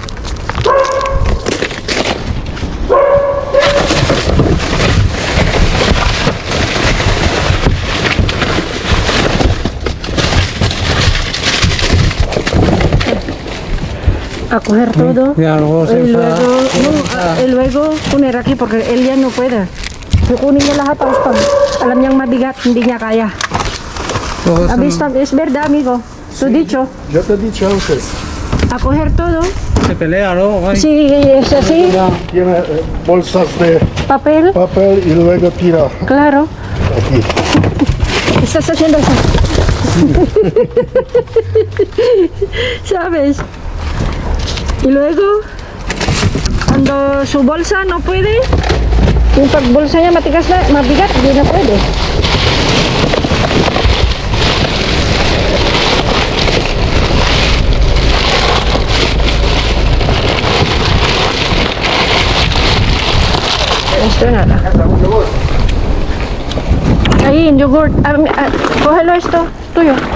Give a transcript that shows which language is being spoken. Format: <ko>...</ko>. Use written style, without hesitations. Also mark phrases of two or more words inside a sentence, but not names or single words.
<es>A coger todo. Ya, luego se Y usa- luego, no, y luego poner aquí porque él ya no puede.</es> <tl>Kukunin niya lahat tapos pag alam niyang mabigat, hindi niya kaya.</tl> <es>luego se- Abis es verdad, amigo. Tú dicho, Yo te he dicho antes. a coger todo. Se pelea, ¿no? Ay, Si es así, Tiene bolsas de papel, papel y luego tira claro. aquí. Estás haciendo eso. ¿Sabes? Y luego, cuando su bolsa no puede,</es> <tl>yung pag bolsa niya mabigat, hindi na pwede.</tl> <es>Esto nada. Ahí, en yogurt. Cógelo esto, tuyo.</es>